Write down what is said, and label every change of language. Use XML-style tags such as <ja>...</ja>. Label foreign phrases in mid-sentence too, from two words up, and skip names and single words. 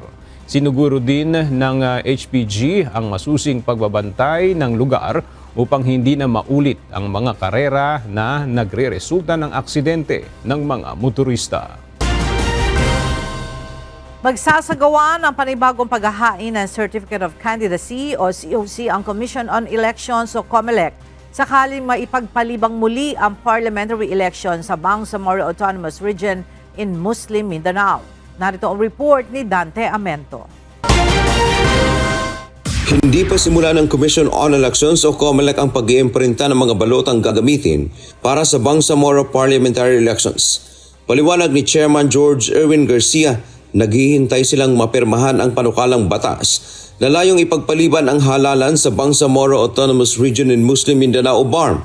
<tl>Sinuguro din ng HPG ang masusing pagbabantay ng lugar upang hindi na maulit ang mga karera na nagre-resulta ng aksidente ng mga motorista. Magsasagawa ng panibagong paghahain ng Certificate of Candidacy o COC ang Commission on Elections o COMELEC sakaling maipagpalibang muli ang parliamentary election sa Bangsamoro Autonomous Region in Muslim Mindanao. Narito ang report ni Dante Amento. Hindi pa simula ng Commission on Elections o COMELEC ang pag-iimprinta ng mga balotang gagamitin para sa Bangsamoro Parliamentary Elections. Paliwanag ni Chairman George Erwin Garcia, naghihintay silang mapirmahan ang panukalang batas na layong ipagpaliban ang halalan sa Bangsamoro Autonomous Region in Muslim Mindanao o BARM.</tl>